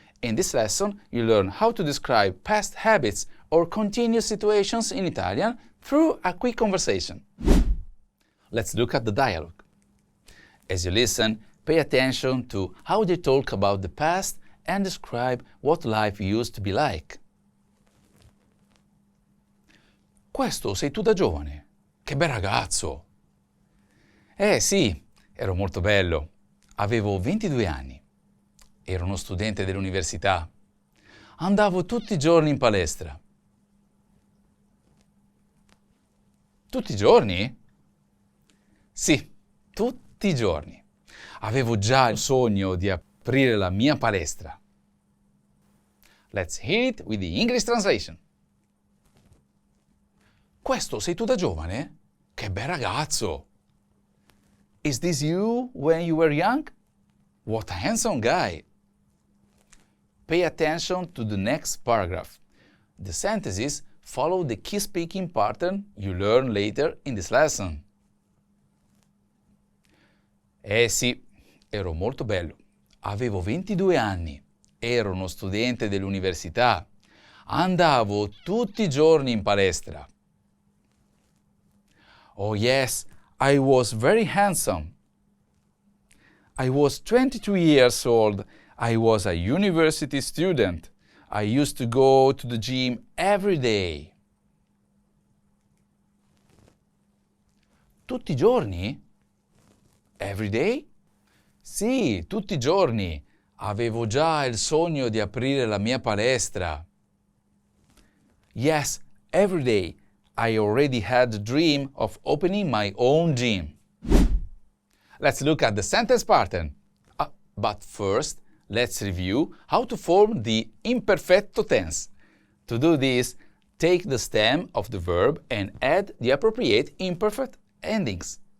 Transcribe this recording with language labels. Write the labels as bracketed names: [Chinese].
[English] In this lesson, you learn how to describe past habits or continuous situations in Italian through a quick conversation. Let's look at the dialogue. As you listen, pay attention to how they talk about the past and describe what life used to be like. [Italian] Questo sei tu da giovane? Che bel ragazzo! Sì, ero molto bello. Avevo 22 anni. Ero uno studente dell'università. Andavo tutti i giorni in palestra. Tutti i giorni? Sì, tutti i giorni. Avevo già il sogno di aprire la mia palestra. [English] Let's hear it with the English translation. [Italian] Questo sei tu da giovane? Che bel ragazzo! [English] Is this you when you were young? What a handsome guy! Pay attention to the next paragraph. The sentences follow the key speaking pattern you learn later in this lesson. [Italian] Eh sì, ero molto bello. Avevo 22 anni. Ero uno studente dell'università. Andavo tutti i giorni in palestra. [English] Oh yes, I was very handsome. I was 22 years old. I was a university student. I used to go to the gym every day. [Italian] Tutti i giorni? [English] Every day? [Italian] Sì, tutti i giorni. Avevo già il sogno di aprire la mia palestra. [English] Yes, every day. I already had the dream of opening my own gym. Let's look at the sentence pattern. But first, let's review how to form the imperfecto tense. To do this, take the stem of the verb and add the appropriate imperfect endings.